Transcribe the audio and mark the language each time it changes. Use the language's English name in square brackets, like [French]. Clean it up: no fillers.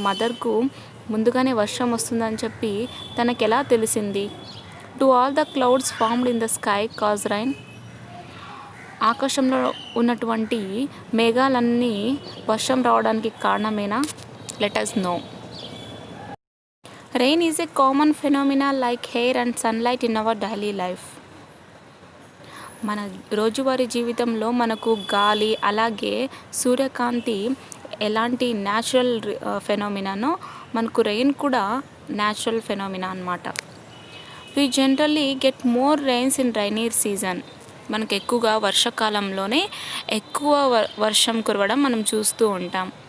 [Telugu] మదర్కు ముందుగానే వర్షం వస్తుందని చెప్పి తనకు ఎలా తెలిసింది? [English] Do all the clouds formed in the sky cause rain? [Telugu] ఆకాశంలో ఉన్నటువంటి మేఘాలన్నీ వర్షం రావడానికి కారణమేనా? [English] Let us know. Rain is a common phenomena like air and sunlight in our daily life. [Telugu] మన రోజువారీ జీవితంలో మనకు గాలి అలాగే సూర్యకాంతి ఎలాంటి న్యాచురల్ ఫెనోమినానో మనకు రెయిన్ కూడా న్యాచురల్ ఫెనోమినా అన్నమాట. [English] We generally get more rains in rainy season. [Telugu] మనకు ఎక్కువగా వర్షాకాలంలోనే ఎక్కువ వర్షం కురవడం మనం చూస్తూ ఉంటాం.